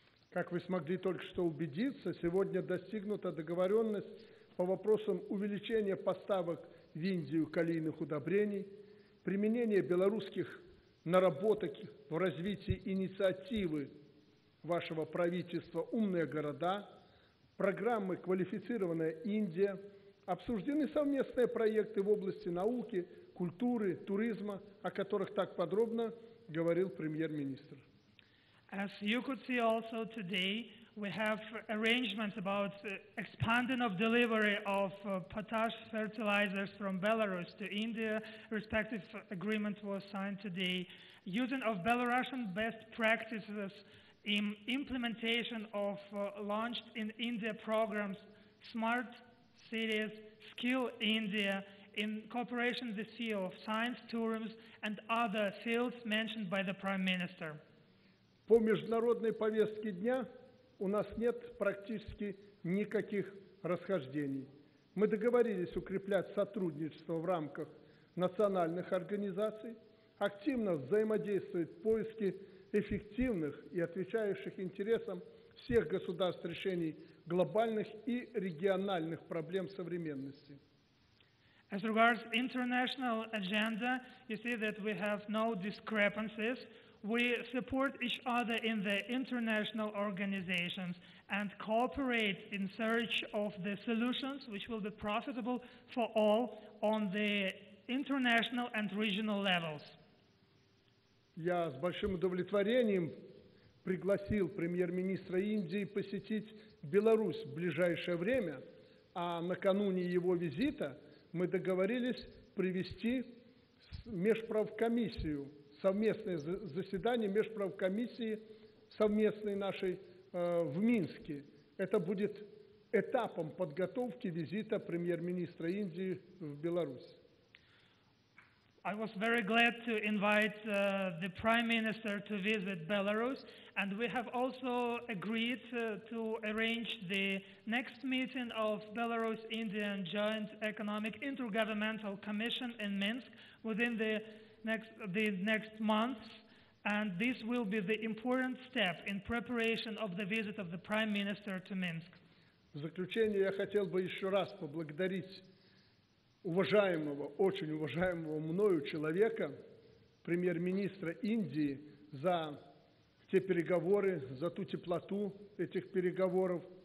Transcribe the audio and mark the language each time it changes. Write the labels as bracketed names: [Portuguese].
[Russian] Как вы смогли только что убедиться, сегодня достигнута договоренность по вопросам увеличения поставок в Индию калийных удобрений, применения белорусских наработок в развитии инициативы вашего правительства «Умные города», программы «Квалифицированная Индия», обсуждены совместные проекты в области науки, культуры, туризма, о которых так подробно говорил премьер-министр. [English] As you could see also today, we have arrangements about expanding of delivery of potash fertilizers from Belarus to India. Respective agreement was signed today. Using of Belarusian best practices in implementation of launched in India programs, Smart Cities, Skill India, in cooperation in the field of science, tourism, and other fields mentioned by the Prime Minister. [Russian] По международной повестке дня у нас нет практически никаких расхождений. Мы договорились укреплять сотрудничество в рамках национальных организаций, активно взаимодействовать в поиске эффективных и отвечающих интересам всех государств решений глобальных и региональных проблем современности. [English] As regards international agenda, you see that we have no discrepancies. We support each other in the international organizations and cooperate in search of the solutions which will be profitable for all on the international and regional levels. [Russian] Я с большим удовлетворением пригласил премьер-министра Индии посетить Беларусь в ближайшее время, а накануне его визита мы договорились провести межправкомиссию, совместное заседание межправкомиссии совместной нашей в Минске. Это будет этапом подготовки визита премьер-министра Индии в Беларусь. [English] I was very glad to invite the Prime Minister to visit Belarus, and we have also agreed to arrange the next meeting of Belarus-Indian Joint Economic Intergovernmental Commission in Minsk within the next month, and this will be the important step in preparation of the visit of the Prime Minister to Minsk. [Russian] В заключение я хотел бы еще раз поблагодарить уважаемого, очень уважаемого мною человека, премьер-министра Индии, за те переговоры, за ту теплоту этих переговоров.